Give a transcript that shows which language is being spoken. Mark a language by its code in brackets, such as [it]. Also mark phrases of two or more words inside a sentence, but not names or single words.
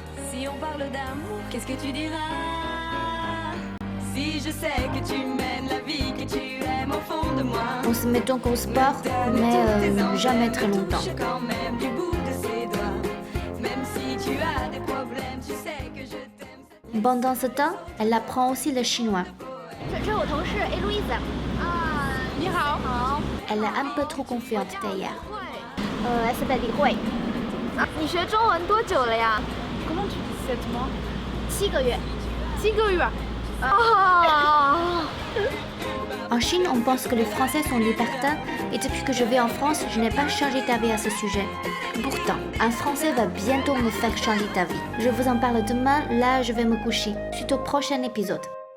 [fr] Si on parle d'amour, qu'est-ce que tu diras? Si je sais que tu mènes la vie que tu aimes au fond de moi. On se met donc au sport, mais jamais très longtemps. Quand même du bout de ses doigts. Même si tu as des problèmes, tu sais que je t'aime. Pendant ce temps, elle apprend aussi le chinois. [zh] 这是我同事 Eloise 啊，你好。好。 [fr] Elle est un peu trop confiante d'ailleurs. Elle s'appelle [zh] 李慧。你学中文多久了呀 [fr] Comment tu dis 7 mois [zh] ？7 个月。 7个月。 [fr] En Chine, on pense que les Français sont libertins et depuis que je vais en France, je n'ai pas changé d'avis à ce sujet. Pourtant, un Français va bientôt me faire changer d'avis. Je vous en parle demain, là je vais me coucher. Suite au prochain épisode.